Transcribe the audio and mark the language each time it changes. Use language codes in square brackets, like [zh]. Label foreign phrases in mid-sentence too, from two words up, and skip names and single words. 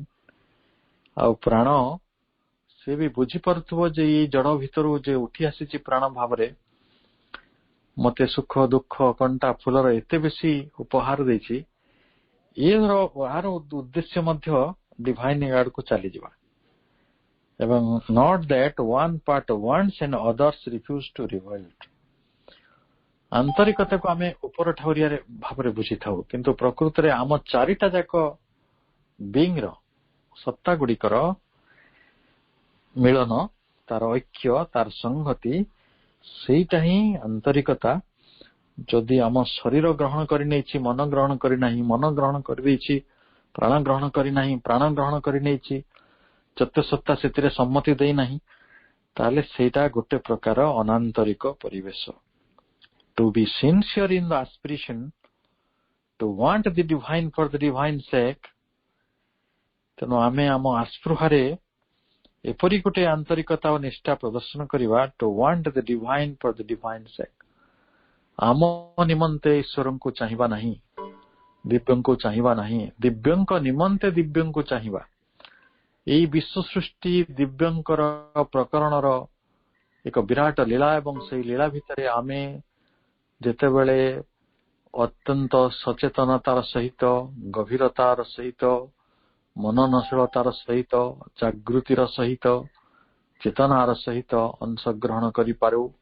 [or] ଆଉ ପ୍ରାଣ ସେ ବି ବୁଝିପାରୁଥିବ ଯେ ଏଇ ଜଡ଼ ଭିତରୁ ଯେ ଉଠି ଆସିଛି ପ୍ରାଣ ଭାବରେ ମତେ ସୁଖ ଦୁଃଖ କଣ୍ଟା ଫୁଲର ଏତେ ବେଶୀ ଉପହାର ଦେଇଛି, ଏହାର ଉଦ୍ଦେଶ୍ୟ ମଧ୍ୟ ଡିଭାଇନ ଆଡକୁ ଚାଲିଯିବା। [en] ଏବଂ not that one part wants and others refuse to revolt। [or] ଆନ୍ତରିକତାକୁ ଆମେ ଉପର ଠାଉରିଆରେ ଭାବରେ ବୁଝିଥାଉ, କିନ୍ତୁ ପ୍ରକୃତରେ ଆମ ଚାରିଟା ଯାକ ବିଙ୍ଗର ସତ୍ତା ଗୁଡିକର ମିଳନ, ତାର ଐକ୍ୟ, ତାର ସଂହତି, ସେଇଟା ହିଁ ଆନ୍ତରିକତା। ଯଦି ଆମ ଶରୀର ଗ୍ରହଣ କରିନେଇଛି, ମନ ଗ୍ରହଣ କରିନାହିଁ, ମନ ଗ୍ରହଣ କରିଦେଇଛି, ପ୍ରାଣ ଗ୍ରହଣ କରିନାହିଁ, ପ୍ରାଣ ଗ୍ରହଣ କରିନେଇଛି, ଚତୁଃସତ୍ତା ସେଥିରେ ସମ୍ମତି ଦେଇନାହିଁ, ତାହେଲେ ସେଇଟା ଗୋଟେ ପ୍ରକାର ଅନାନ୍ତରିକ ପରିବେଶ। [en] To be sincere in the aspiration, to want the divine for the divine sake, [or] ତେଣୁ ଆମେ ଆମ ଆସ୍ପୃହାରେ ଏପରି ଗୋଟେ ଆନ୍ତରିକତା ଓ ନିଷ୍ଠା ପ୍ରଦର୍ଶନ କରିବା, [en] to want the divine for the divine sake। [or] ଆମ ନିମନ୍ତେ ଈଶ୍ୱରଙ୍କୁ ଚାହିଁବା ନାହିଁ, ଦିବ୍ୟଙ୍କୁ ଚାହିଁବା ନାହିଁ, ଦିବ୍ୟଙ୍କ ନିମନ୍ତେ ଦିବ୍ୟଙ୍କୁ ଚାହିଁବା। ଏଇ ବିଶ୍ୱ ସୃଷ୍ଟି ଦିବ୍ୟଙ୍କର ପ୍ରକରଣର ଏକ ବିରାଟ ଲୀଳା, ଏବଂ ସେଇ ଲୀଳା ଭିତରେ ଆମେ ଯେତେବେଳେ ଅତ୍ୟନ୍ତ ସଚେତନତାର ସହିତ, ଗଭୀରତାର ସହିତ, ମନନଶୀଳତାର ସହିତ, ଜାଗୃତିର ସହିତ, ଚେତନାର ସହିତ ଅଂଶଗ୍ରହଣ କରିପାରୁ,